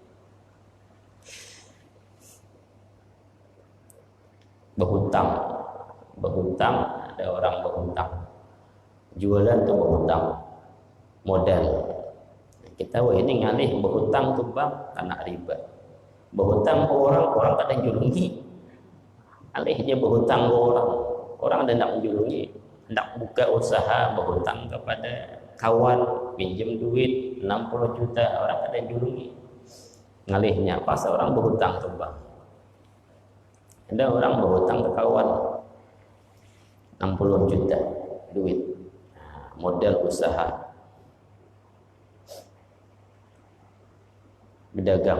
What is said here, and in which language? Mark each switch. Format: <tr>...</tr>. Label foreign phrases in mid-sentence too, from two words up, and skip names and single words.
<bjn>Berhutang, ada orang berhutang. Jualan tuh berhutang, modal. Kita ini ngalih berhutang ke bank karena riba. Berhutang ke orang tak ada julungi. Alihnya berhutang ke orang ada nak menjulungi, hendak buka usaha berhutang kepada kawan, pinjam duit 60 juta, orang ada julungi. Ngalihnya pas orang berhutang ke bank. Ada orang berhutang ke kawan 60 juta duit, modal usaha berdagang.</bjn>